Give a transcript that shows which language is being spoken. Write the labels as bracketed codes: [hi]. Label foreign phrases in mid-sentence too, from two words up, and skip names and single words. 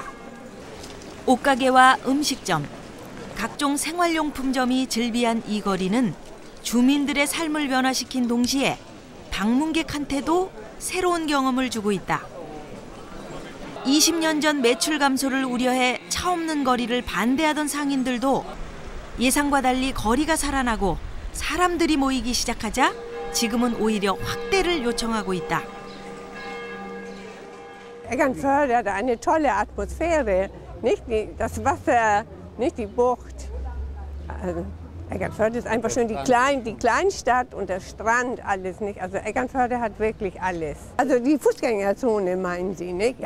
[ko] 옷가게와 음식점, 각종 생활용품점이 즐비한 이 거리는 주민들의 삶을 변화시킨 동시에 방문객한테도 새로운 경험을 주고 있다. 20년 전 매출 감소를 우려해 차 없는 거리를 반대하던 상인들도 예상과 달리 거리가 살아나고 사람들이 모이기 시작하자 지금은 오히려 확대를 요청하고 있다. [de] Eckernförde hat eine tolle Atmosphäre, nicht das Wasser, nicht die Bucht. Also Eckernförde ist einfach schon die Kleinstadt und der Strand, alles nicht. Also Eckernförde hat wirklich alles. Also die Fußgängerzone meinen Sie, nicht?